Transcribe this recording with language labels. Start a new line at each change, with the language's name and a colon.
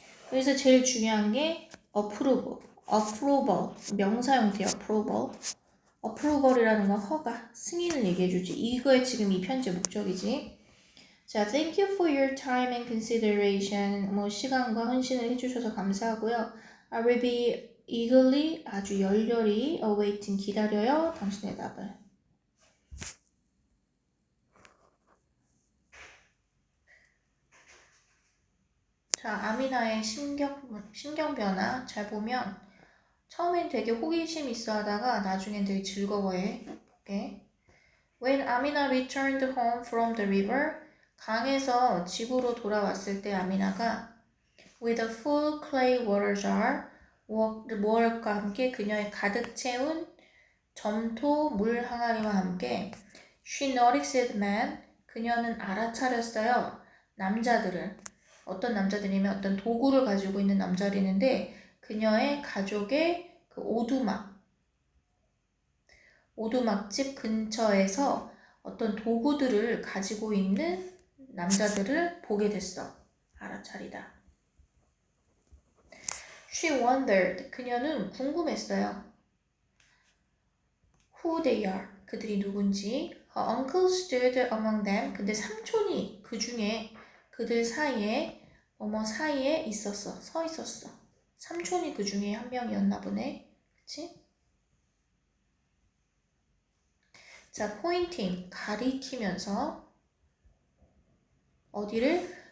Korean: 그래서 제일 중요한 게 approval, 명사 형태의 approval이라는 건 허가, 승인을 얘기해주지. 이거에 지금 이 편지의 목적이지.
English: 자, thank you for your time and consideration.
Korean: 시간과 헌신을 해주셔서 감사하고요.
English: I will be eagerly,
Korean: 아주 열렬히
English: awaiting,
Korean: 기다려요. 당신의 답을. 자, 아미나의 신경 변화 잘 보면 처음엔 되게 호기심 있어 하다가 나중엔 되게 즐거워해. 볼게.
English: When Amina returned home from the river,
Korean: 강에서 집으로 돌아왔을 때 아미나가
English: with a full clay water jar,
Korean: 무엇과 함께 그녀의 가득 채운 점토 물 항아리와 함께
English: she noticed men,
Korean: 그녀는 알아차렸어요. 남자들을. 어떤 남자들이면 어떤 도구를 가지고 있는 남자들인데 그녀의 가족의 그 오두막집 근처에서 어떤 도구들을 가지고 있는 남자들을 보게 됐어. 알아차리다.
English: She wondered.
Korean: 그녀는 궁금했어요.
English: Who they are.
Korean: 그들이 누군지.
English: Her uncle stood among them.
Korean: 근데 삼촌이 그 중에 그들 사이에 뭐뭐 사이에 있었어. 서 있었어. 삼촌이 그 중에 한 명이었나 보네. 그치? 자, pointing 가리키면서 어디를?